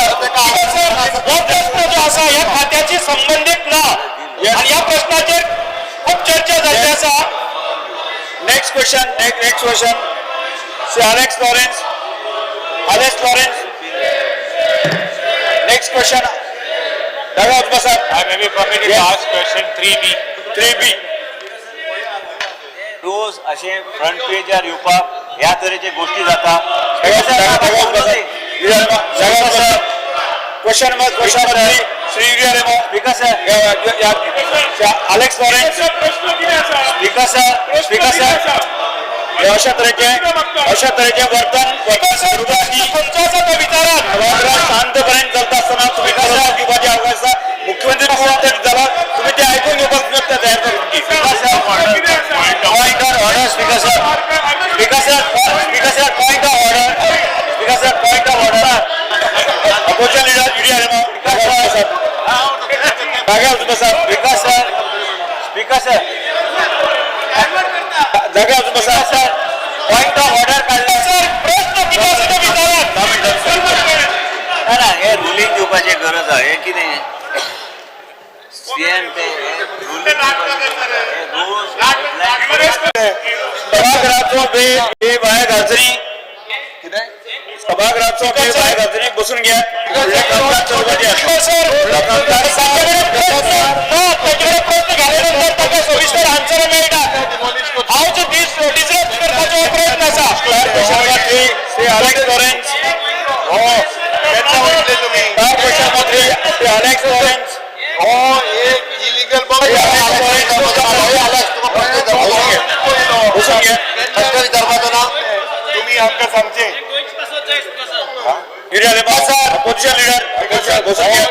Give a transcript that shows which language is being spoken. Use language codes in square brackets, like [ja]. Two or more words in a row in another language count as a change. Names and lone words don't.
[kok] हा प्रश्न जो असा या खात्याची संबंधित ना आणि या प्रश्नाचेर खूप चर्चा झाली असा. [en] Next question Shri Alex Lawrence. next question [mr] जागेवर उचलून बसा. [en] I may be permitted to ask question 3B. 3B. [kok] रोज असे फ्रंट पेजर येवपाक ह्या तरेचे गोष्टी जाता. [en] question number 3 Shri युरिया लेमा. Speaker sir Alex Lawrence. Speaker sir [kok] हे अशा तरेचे वर्तन तुमचा असा तो विचारात सभागृह शांतपणे चालत असताना तुम्ही कसं घेवपाची अवकाश आसा. मुख्यमंत्री झाला तुम्ही ते ऐकून घेवपाक व्यक्त तयार करून की [en] point of order. Speaker sir point of order. Opposition leader युरिया लेमा. [mr] जागेवर उचलून बसा. [en] Speaker sir [mr] जागेवर उचलून बसा. [en] Sir point of order काढला. [kok] सर प्रश्न किती असा तो विचारात ना हे रुलिंग दिवपाची गरज आहे कितें सीएम ते रुलिंग सभागृहाचो बे भायर घालचणी सभागृहाचो बे भायर घालचणी बसून घ्या. प्रश्न घाल्यानंतर ताका सविस्तर आन्सर मेळटा. हांव जो डिसरप्ट करपाचो प्रयत्न आसा. श्री Alex Lawrence. क्वेश्चन मंत्री श्री Alex Lawrence. एक इलिगल [mr] बसून घ्या. विदर्भाचं नाव [kok] तुम्ही आमकां सांगचे. [mr] युरिया लेमा. [en] Opposition leader [mr] बसून घ्या.